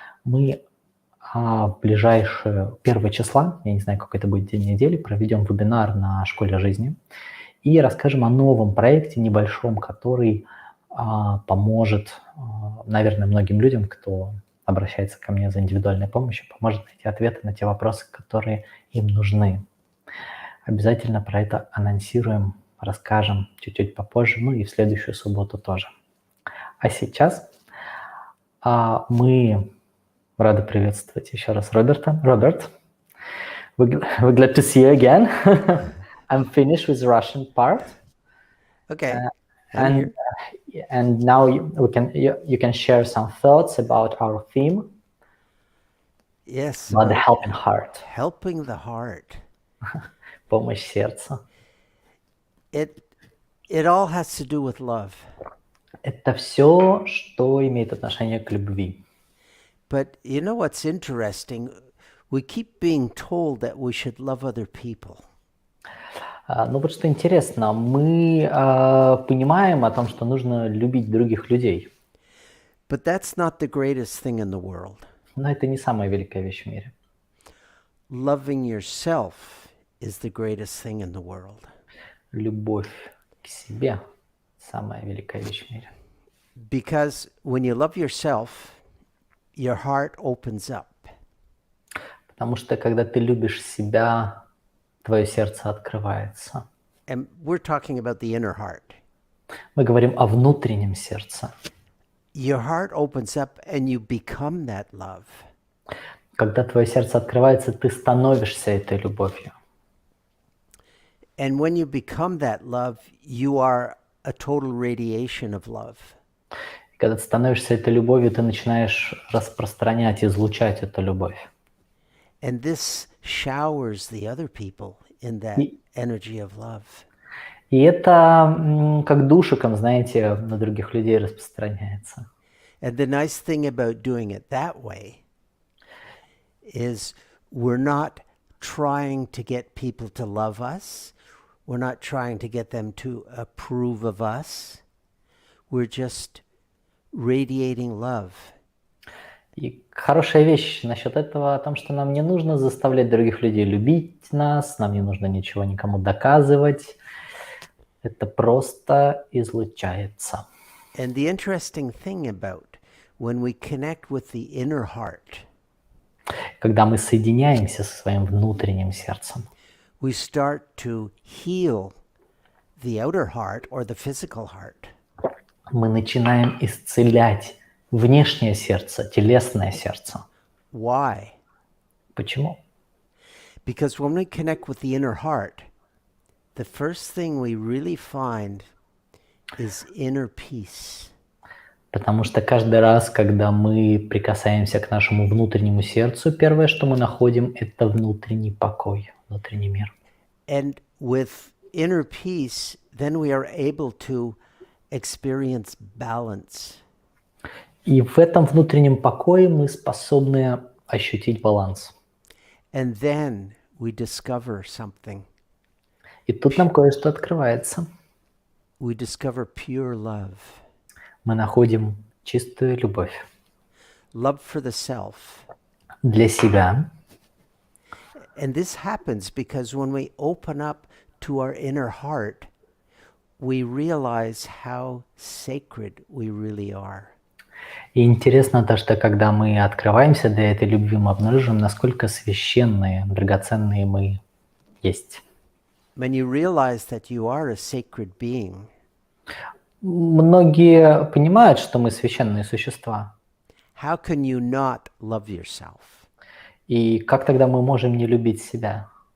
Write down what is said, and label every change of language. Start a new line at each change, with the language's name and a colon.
Russian: Мы в ближайшее 1 числа, я не знаю, какой это будет день недели, проведем вебинар на Школе жизни и расскажем о новом проекте небольшом, который поможет, наверное, многим людям, кто обращается ко мне за индивидуальной помощью, поможет найти ответы на те вопросы, которые им нужны. Обязательно про это анонсируем, расскажем чуть-чуть попозже, ну и в следующую субботу тоже. А сейчас мы рады приветствовать еще раз Роберта.
English: Роберт, we're glad to see you again. I'm finished with the Russian part. Okay. And now you can share some thoughts about our theme. Yes. About the helping heart. Helping the heart.
Russian: Помощь сердцу.
English: It all has to do with love.
Russian: Это все, что имеет отношение к любви.
English: But you know what's interesting? We keep being told that we should love other people.
Russian: Ну вот что интересно, мы понимаем о том, что нужно любить других людей.
English: But that's not the greatest thing in the world.
Russian: Но это не самая великая вещь в мире.
English: Loving yourself is the greatest thing in the world.
Russian: Любовь к себе – самая великая вещь в мире.
English: Because when you love yourself, your heart opens up.
Russian: Потому что когда ты любишь себя, твое сердце открывается.
English: And we're talking about the inner heart.
Russian: Мы говорим о внутреннем сердце.
English: your heart opens up and you become that love.
Russian: Когда твое сердце открывается, ты становишься этой любовью.
English: And when you become that love, you are a total radiation of love.
Russian: Когда ты становишься этой любовью, ты начинаешь распространять, излучать эту любовь.
English: And this showers the other people in that energy of love.
Russian: И это как душиком, знаете, на других людей распространяется.
English: And the nice thing about doing it that way is we're not trying to get people to love us. We're not trying to get them to approve of us. We're just radiating love.
Russian: И хорошая вещь насчет этого о том, что нам не нужно заставлять других людей любить нас, нам не нужно ничего никому доказывать. Это просто излучается.
English: And the interesting thing about when we connect with the inner heart,
Russian: Когда мы соединяемся со своим внутренним сердцем,
English: we start to heal the outer heart or the physical heart.
Russian: мы начинаем исцелять внешнее сердце, телесное сердце.
English: Why?
Russian: Почему?
English: Because when we connect with the inner heart, the first thing we really find is inner peace.
Russian: Потому что каждый раз, когда мы прикасаемся к нашему внутреннему сердцу, первое, что мы находим, это внутренний покой, внутренний мир.
English: And with inner peace, then we are able to experience balance.
Russian: И в этом внутреннем покое мы способны ощутить баланс.
English: And then we discover something.
Russian: И тут нам кое-что открывается.
English: We discover pure love.
Russian: Мы находим чистую любовь
English: Love for the self.
Russian: для себя.
English: And this happens because when we open up to our inner heart, we realize how sacred we really are.
Russian: И интересно то, что когда мы открываемся для этой любви, мы обнаружим, насколько священные, драгоценные мы есть.
English: When you realize that you are a sacred being,
Russian: Многие понимают, что мы священные существа.
English: how can you not love yourself?
Russian: И как тогда мы можем не любить себя?